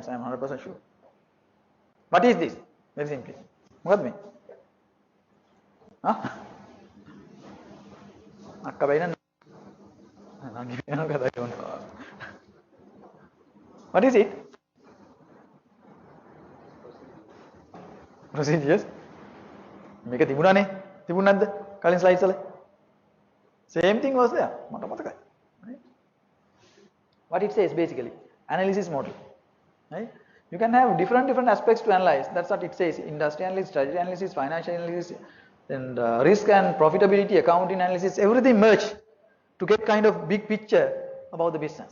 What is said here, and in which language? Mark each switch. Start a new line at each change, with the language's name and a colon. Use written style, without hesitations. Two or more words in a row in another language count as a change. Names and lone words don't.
English: I am 100% sure. What is this? Very simply. What me? Huh? What is it? Procedures.
Sinhala: මේක තිබුණානේ. තිබුණ නැද්ද? කලින් slides වල.
English: Same thing was there.
Sinhala: මට මතකයි.
English: What it says basically, analysis model. Right? You can have different aspects to analyze. That's what it says. Industry analysis, strategy analysis, financial analysis, and risk and profitability, accounting analysis, everything merged to get kind of big picture about the business.